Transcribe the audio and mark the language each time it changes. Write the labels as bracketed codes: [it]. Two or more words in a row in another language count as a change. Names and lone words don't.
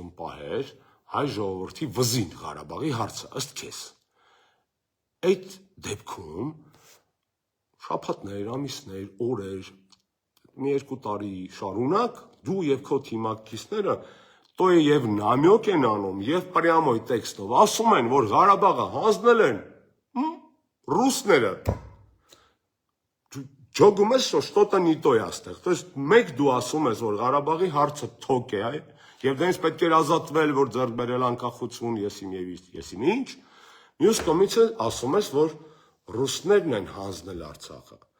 [hy] պահեր հայ ժողովրդի վզին Ղարաբաղի հարցը, ըստ քեզ։ Այդ դեպքում շաբաթներ, ամիսներ, օրեր, մի երկու տարի շարունակ դու եւ քո թիմակիցները տո եւ նամյոկ են անում եւ պրյամոյ տեքստով ասում են, որ Ղարաբաղը հանձնել են ռուսները։ Ջոգում ես, որ [ru] что-то не то [hy] է այստեղ։ [ru] То есть [hy] մեկ դու ասում ես, որ Ղարաբաղի հարցը թոք է, եւ դրանից պետք է ազատվել, որ ձեռք բերել անկախություն, եսիմ ինչ։ Մյուս կողմից ասում ես, որ ռուսներն են հանձնել Արցախը։